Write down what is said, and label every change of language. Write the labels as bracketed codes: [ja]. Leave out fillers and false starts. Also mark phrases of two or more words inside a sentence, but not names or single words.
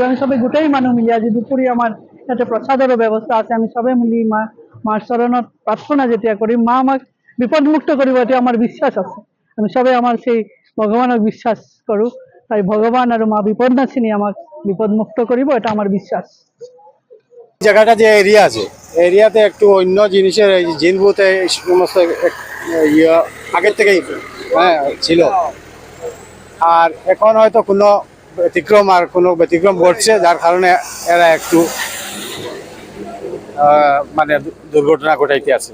[as] আমি সবে গোটেই মানুহ মিলি আজি দুপৰীয়া আমাৰ ইয়াতে প্ৰসাদৰ ব্যৱস্থা আছে। আমি সবে মিলি মাৰ চৰণত প্ৰাৰ্থনা যেতিয়া কৰিম মা আমাক বিপদমুক্ত কৰিব, এটা আমাৰ বিশ্বাস আছে। আমি সবে আমাৰ সেই ভগৱানক বিশ্বাস কৰোঁ। তাই ভগৱান আৰু মা বিপদনাশিনী আমাক বিপদমুক্ত কৰিব, এটা আমার বিশ্বাস। [bn] জায়গাটা যে এরিয়া আছে এরিয়াতে একটু অন্য জিনিসের জিনভূত সমস্ত আগের থেকেই ছিল। আর এখন হয়তো কোনো ব্যতিক্রম ঘটছে, যার কারণে এরা একটু মানে দুর্ঘটনা ঘটাইতে আছে।